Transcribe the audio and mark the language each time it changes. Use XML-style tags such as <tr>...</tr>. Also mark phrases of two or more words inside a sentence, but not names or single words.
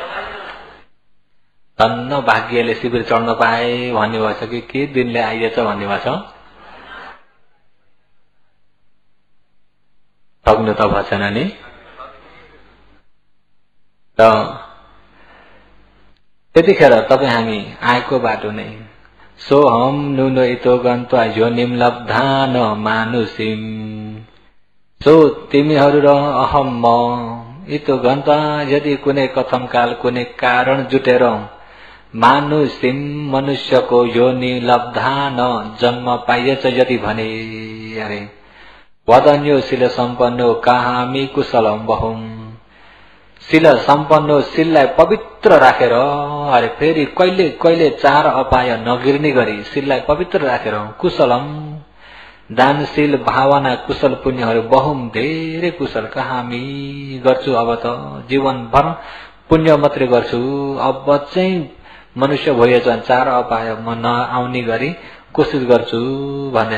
<ne>धन्न भाग्यले शिविर चढ्न पाए भन्ने भएछ कि के दिनले आइएछ भन्ने भएको छ? ठग्नु त भएको छैन नि? र त्यतिखेर तपाई हामी आएको बाटो नै</ne> <pi>सोहम नुनो इतो गन्त्वा योनिम लब्धा न मानुषिम</pi> <ne>सो तिमीहरू र अहम म</ne> <pi>इतो गन्त्वा</pi> <ne>यदि कुनै</ne> <pi>कथम काल</pi> <ne>कुनै कारण जुटेर मानुषिम मनुष्यको</ne> <pi>योनि लब्धा न</pi> <ne>जन्म पाइएछ यदि भने अरे</ne> <pi>वदन्यो शिल सम्पन्नो कहामी कुशलम बहुम शिल सम्पन्नो</pi> <ne>शिललाई पवित्र राखेर अरे फेरि कहिले कहिले चार अपाय नगिर्ने गरी शिललाई पवित्र राखेर कुशलम दानशील भावना कुशल पुण्यहरू बहुम धेरै कुशल कहामी गर्छु अब त जीवनभर पुण्य मात्रै गर्छु अब चाहिँ मनुष्य भएछ चार अपाय म नआउने गरी कोसिस गर्छु भन्ने</ne>